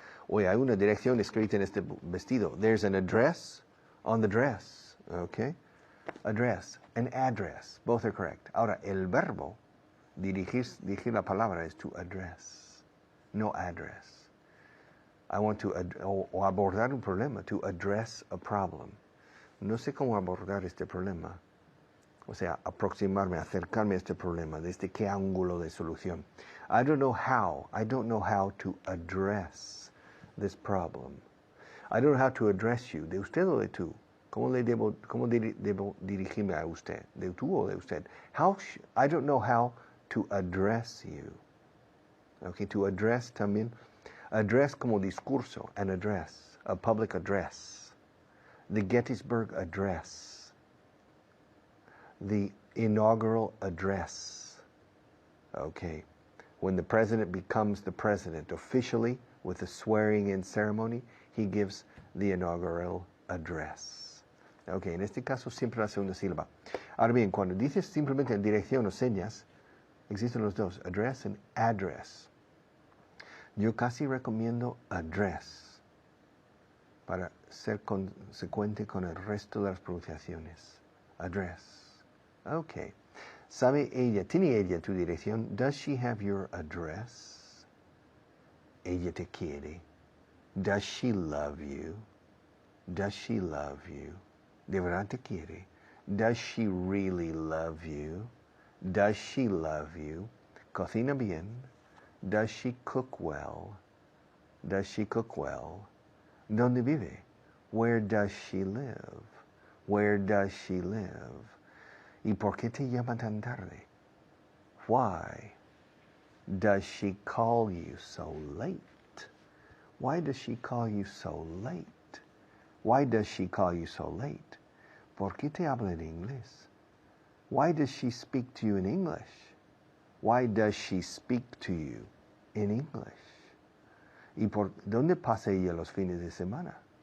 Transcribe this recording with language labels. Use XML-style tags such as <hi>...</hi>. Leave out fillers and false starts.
<es>Oye, hay una dirección escrita en este vestido.</es> <en>There's an address on the dress. Okay? Address and address. Both are correct.</en> <es>Ahora, el verbo, dirigir la palabra,</es> <en>is to address.</en> <es>No address.</es> <en>I want to</en> <es>abordar un problema,</es> <en>to address a problem.</en> <es>No sé cómo abordar este problema. O sea, aproximarme, acercarme a este problema, desde qué ángulo de solución.</es> <en>I don't know how to address this problem. I don't know how to address you.</en> <es>¿De usted o de tú? ¿Cómo debo dirigirme a usted? ¿De tú o de usted?</es> <en>I don't know how to address you. Okay, to address también. Address</en> <es>como discurso,</es> <en>an address, a public address. The Gettysburg Address. The inaugural address. Okay. When the president becomes the president officially with the swearing-in ceremony, he gives the inaugural address.</en> <es>Okay, en este caso siempre la segunda sílaba. Ahora bien, cuando dices simplemente dirección o señas, Existen los dos, address and address. Yo casi recomiendo address para ser consecuente con el resto de las pronunciaciones. Address. Okay. ¿Sabe ella, tiene ella tu dirección?</es> <en>Does she have your address?</en> <es>Ella te quiere.</es> <en>Does she love you? Does she love you?</en> <es>¿De verdad te quiere?</es> <en>Does she really love you? Does she love you?</en> <es>¿Cocina bien?</es> <en>Does she cook well? Does she cook well?</en> <es>¿Dónde vive?</es> <en>Where does she live? Where does she live?</en> <es>¿Y por qué te llama tan tarde?</es> <en>Why does she call you so late? Why does she call you so late? Why does she call you so late?</en> <es>¿Por qué te habla en inglés?</es> <en>Why does she speak to you in English? Why does she speak to you in English?</en> <es>¿Y por dónde pasa ella los fines de semana?</es>